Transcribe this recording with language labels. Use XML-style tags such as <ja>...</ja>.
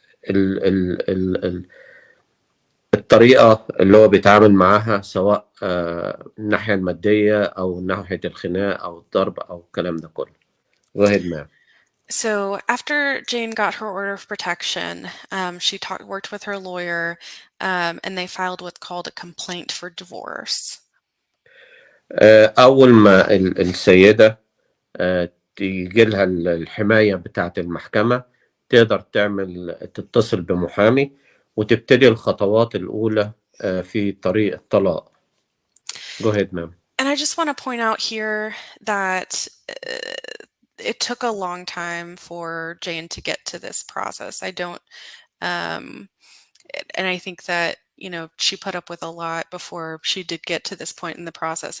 <ar>ال ال ال ال الطريقة اللي هو بيتعامل معاها، سواء الناحية المادية أو ناحية الخناق أو الضرب أو الكلام ده كله.</ar> <en>Go ahead, ma'am. So after Jane got her order of protection, she worked with her lawyer, and they filed what's called a complaint for divorce.</en> <ar>أول ما السيدة تيجي لها الحماية بتاعة المحكمة، تقدر تتصل بمحامي وتبتدي الخطوات الأولى في طريق الطلاق.</ar> <en>Go ahead, ma'am. And I just want to point out here that it took a long time for Jane to get to this process. I don't, and I think that, you know, she put up with a lot before she did get to this point in the process.</en>